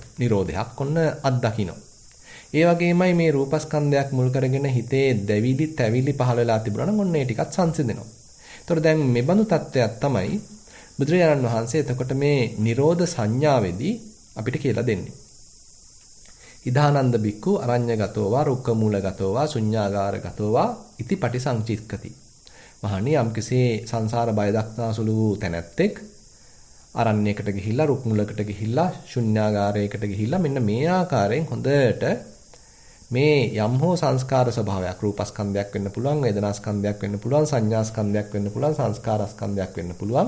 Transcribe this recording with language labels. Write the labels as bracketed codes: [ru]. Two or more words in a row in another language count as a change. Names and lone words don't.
[si] නිරෝධයක් ඔන්න අත්දකින්නවා. ඒ වගේමයි මේ රූපස්කන්ධයක් මුල් කරගෙන හිතේ දැවිලි තැවිලි පහළ වෙලා තිබුණා නම් ඔන්න ඒ ටිකත් සංසිඳෙනවා. ඒතකොට දැන් මේ බඳු තත්ත්වයක් තමයි බුදුරජාණන් වහන්සේ එතකොට මේ නිරෝධ සංඥාවේදී අපිට කියලා දෙන්නේ. [pi] ඉදානන්ද බික්කු අරඤ්‍යගතෝවා රුක්කමූලගතෝවා ශුඤ්ඤාගාරගතෝවා ඉති පටිසංචික්කති. [si] මහණී යම්කිසේ සංසාර බය දක්නාසුළු වූ තැනැත්තෙක් අරණ්‍යයකට ගිහිල්ලා රුක් මුලකට ගිහිල්ලා ශුන්‍යාගාරයකට ගිහිල්ලා මෙන්න මේ ආකාරයෙන් හොඳට මේ යම් හෝ සංස්කාර ස්වභාවයක් රූපස්කන්ධයක් වෙන්න පුළුවන් වේදනාස්කන්ධයක් වෙන්න පුළුවන් සංඥාස්කන්ධයක් වෙන්න පුළුවන් සංස්කාරස්කන්ධයක් වෙන්න පුළුවන්.